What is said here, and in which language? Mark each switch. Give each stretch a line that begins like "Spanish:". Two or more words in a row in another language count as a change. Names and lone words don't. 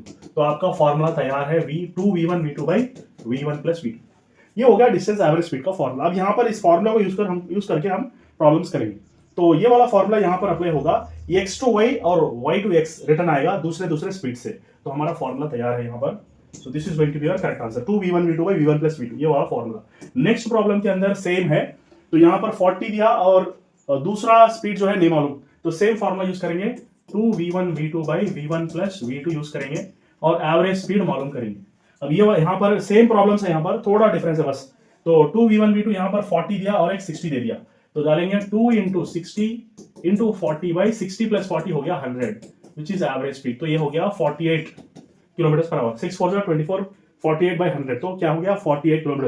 Hindi: तो आपका फॉर्मूला तैयार है
English: v2 v1 v2 by v1 plus v2.
Hindi: ये हो गया
English: distance average speed
Hindi: का फॉर्मूला। अब यहाँ पर इस फॉर्मूला को यूज करके हम प्रॉब्लम्स करेंगे। तो ये वाला फॉर्मूला यहाँ पर अप्लाई होगा, x टू y और y टू x रिटर्न आएगा दूसरे स्पीड से, तो हमारा फॉर्मूला तैयार है यहाँ पर।
English: so this is going to be our correct answer, 2v1 v2 by v1 plus v2,
Hindi: ये वाला फॉर्मूला। नेक्स्ट प्रॉब्लम के अंदर सेम है, तो यहाँ पर 40 दिया और दूसरा स्पीड जो है नहीं मालूम, तो सेम फॉर्मूला यूज करेंगे,
English: 2v1 v2 by v1 plus v2
Hindi: यूज करेंगे और
English: average speed
Hindi: मालूम करेंगे। अब ये यहाँ पर सेम प्रॉब्लम्स है, यहाँ पर थोड़ा डिफरेंस है बस। तो 2v1 v2 यहाँ पर 40 दिया और एक 60 दे दिया, तो डालेंगे
English: 2 into 60 into 40 by 60 plus 40
Hindi: हो गया 100,
English: which is average speed.
Hindi: तो ये हो गया
English: 48 kilometer per hour,
Hindi: 6 4 24,
English: 48 by 100,
Hindi: तो क्या हो गया 48 किलोमीटर।